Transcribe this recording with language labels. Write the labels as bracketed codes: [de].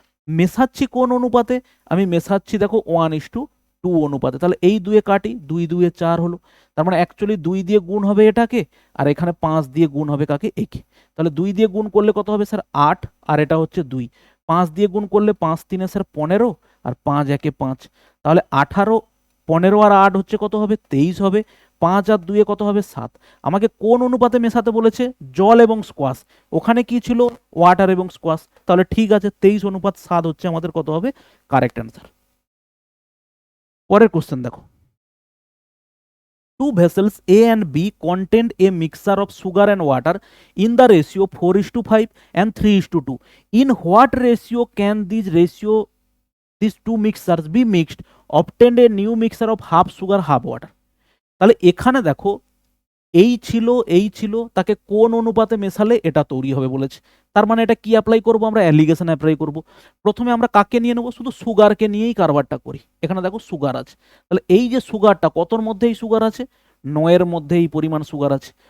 [bn] মেশাচ্ছি কোন অনুপাতে? আমি মেশাচ্ছি দেখো 1:2 অনুপাতে, তাহলে এই দুয়ে কাটি, 2 2 এ 4 হলো, তার মানে অ্যাকচুয়ালি 2 দিয়ে গুণ হবে এটাকে, আর এখানে 5 দিয়ে গুণ হবে কাকে, একে, তাহলে 2 দিয়ে গুণ করলে কত হবে স্যার 8, আর এটা হচ্ছে 2, 5 দিয়ে গুণ করলে 5 3 স্যার 15, আর 5 1 5, তাহলে 18, 15 আর 8 হচ্ছে কত হবে 23 হবে, 5 আর 2 কত হবে 7। আমাকে কোন অনুপাতে মেশাতে বলেছে? জল এবং স্কোয়াশ, ওখানে কি ছিল ওয়াটার এবং স্কোয়াশ, তাহলে ঠিক আছে 23:7 হচ্ছে আমাদের কত হবে কারেক্ট অ্যান্সার। পরের কোশ্চেন দেখো, [en] two vessels A and B contained a mixture of sugar and water in the ratio 4:5 and 3:2. In what ratio can these two mixtures be mixed, obtained a new mixture of half sugar half water? [bn] তাহলে এখানে দেখো এই ছিল, তাকে কোন অনুপাতে মেশালে এটা তৈরি হবে বলেছে, তার মানে এটা কি অ্যাপ্লাই করব, আমরা অ্যালিগেশন অ্যাপ্লাই করব। প্রথমে আমরা কাকে নিয়ে নেব, শুধু সুগারকে নিয়েই কারবারটা করি, এখানে দেখো সুগার আছে, তাহলে এই যে সুগারটা কতর মধ্যে এই সুগার আছে, 9 মধ্যে এই পরিমাণ সুগার আছে।